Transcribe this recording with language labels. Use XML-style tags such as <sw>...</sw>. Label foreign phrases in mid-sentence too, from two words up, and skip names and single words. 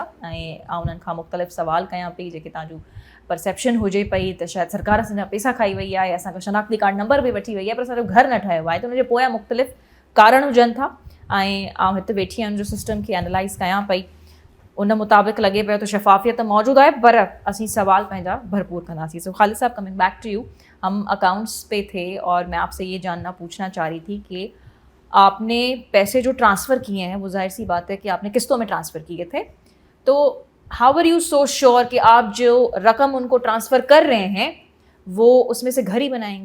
<sd>ऐं उन्हनि खां मुख़्तलिफ़ सवाल कयां पई जेके तव्हांजो परसेप्शन हुजे पई त शायदि सरकार असांजा पैसा खाई वई आहे या असांजो शनाख्ती कार्ड नंबर बि वठी वई आहे पर असांजो घर न ठाहियो आहे, त उनजे पोयां मुख़्तलिफ़ कारण हुजनि था। ऐं आउं हिते वेठी आहियां जो सिस्टम खे एनालाइज़ कयां पई, उन मुताबिक़ लॻे पियो त शफ़ाफ़ियत मौजूदु आहे पर असीं सवाल पंहिंजा भरपूर कंदासीं। सो ख़ालिद साहब,</sd> <en>coming back to you,</en> <ur>ہم اکاؤنٹس پہ تھے اور میں آپسے یہ جاننا پوچھنا چاہ رہی تھی کہ آپنے پیسے جو ٹرانسفر کیے ہیں وہ ظاہر سی بات ہے کہ آپنے قسطوں میں ٹرانسفر کیے تھے، تو</ur> <en>how are you so sure</en> <ur>کہ آپ جو رقم انکو ٹرانسفر کر رہے ہیں وہ اسمیں سے گھر ہی بنائیں گے?</ur>